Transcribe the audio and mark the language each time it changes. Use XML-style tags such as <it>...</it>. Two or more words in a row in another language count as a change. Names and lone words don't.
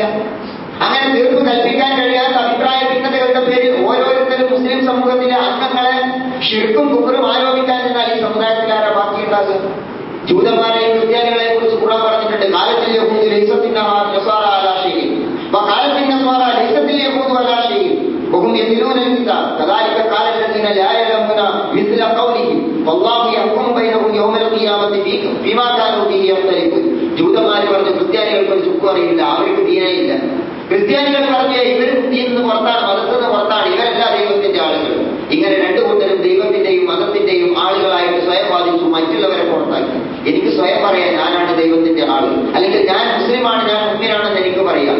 <ml>അങ്ങനെ തീർപ്പ് കൽപ്പിക്കാൻ കഴിയാത്ത അഭിപ്രായ ഭിന്നതകളുടെ പേരിൽ ഓരോരുത്തരും മുസ്ലിം സമൂഹത്തിലെ അംഗങ്ങളെ ശിർക്കും കുഫറും ആരോപിക്കാൻ നിന്നാൽ ഈ സമുദായത്തിൽ ആരാ ബാക്കിയുണ്ടാകുക? ജൂതന്മാരെയും ക്രിസ്ത്യാനികളെ കുറിച്ച് ഖുർആൻ പറഞ്ഞിട്ടുണ്ട്.</ml> <ar>وقالت اليهود ليست النصارى على شيء وقالت النصارى ليست اليهود على شيء وهم يتلون الكتاب كذلك قال الذين لا يعلمون مثل قولهم والله يحكم بينهم يوم القيامة فيما كانوا به يختلفون.</ar> <ml>ജൂതന്മാർ പറഞ്ഞു ക്രിസ്ത്യാനികൾക്ക് ഒരു ചുക്കും അറിയില്ല, അവർക്ക് ദീനേ ഇല്ല. ക്രിസ്ത്യാനികൾ പറഞ്ഞ ഇവർ ദീനിൽ നിന്ന് പുറത്താണ്, മതത്തിൽ നിന്ന് പുറത്താണ്, ഇവരല്ല ദൈവത്തിന്റെ ആളുകൾ. ഇങ്ങനെ രണ്ടു കൂട്ടരും ദൈവത്തിന്റെയും മതത്തിന്റെയും ആളുകളായിട്ട് സ്വയം വാദിച്ചു, മറ്റുള്ളവരെ പുറത്താക്കി. എനിക്ക് സ്വയം പറയാൻ ഞാനാണ് ദൈവത്തിന്റെ ആള്, അല്ലെങ്കിൽ ഞാൻ മുസ്ലിമാണ്, ഞാൻ മുഅ്മിനാണെന്ന് എനിക്ക് പറയാം.</ml>